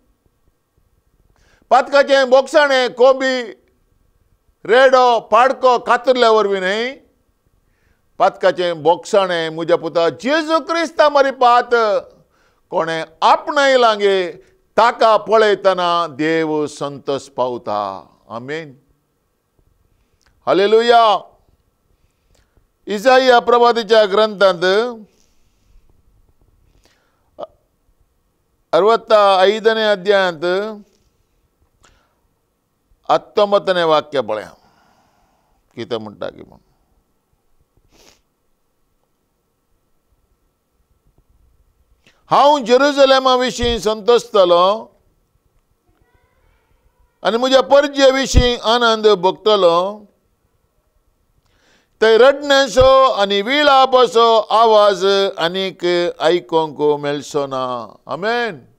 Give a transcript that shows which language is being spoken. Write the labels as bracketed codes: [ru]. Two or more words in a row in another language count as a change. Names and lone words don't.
[kok] पातकाचें बोक्षाणें कोंबी रेडो पाडको कातरल्या वरवीं न्हय, पातकाचें बोक्षाणें म्हज्या पुता जेजू क्रिस्ता मारिपात कोणें आपणयलां गे ताका पळयतना देव संतोष पावता. आमेन. हालेलुया. इसाया प्रवादीच्या ग्रंथांत [kn] 65ನೇ ಅಧ್ಯಾಯದ 19ನೇ [kok] वाक्य पळया कितें म्हणटा की म्हण हांव जेरुसलेमा विशीं संतोशतलो आनी म्हज्या परजे विशीं आनंद भोगतलो थंय रडण्याचो आनी विलापाचो आवाज आनीक आयकोंक मेळचो ना आमेन